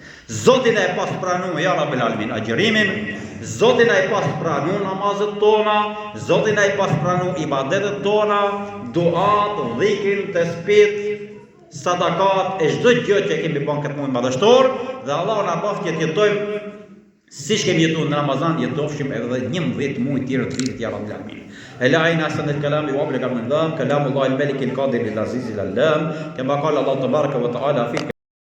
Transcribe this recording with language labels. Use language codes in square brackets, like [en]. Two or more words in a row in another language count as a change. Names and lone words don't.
[sq] Zoti na e pas pranuar [ar] يا رب العالمين [sq] agjërimin, Zoti na e pas pranuar namazet tona, Zoti na e pas pranuar ibadetet tona, duat, dhikrin, tesbih, sadakat e çdo gjë që kemi bën këtë muaj madhështor dhe Allahu na bëft që të jetojmë siç kemi jetuar në Ramazan, jetofshim edhe 11 muaj tjerë të vitit [ar] يا رب العالمين. ألا إن أحسن الكلام وأبلغ النظام كلام الله الملك القادر العزيز العلام كما قال الله تبارك وتعالى في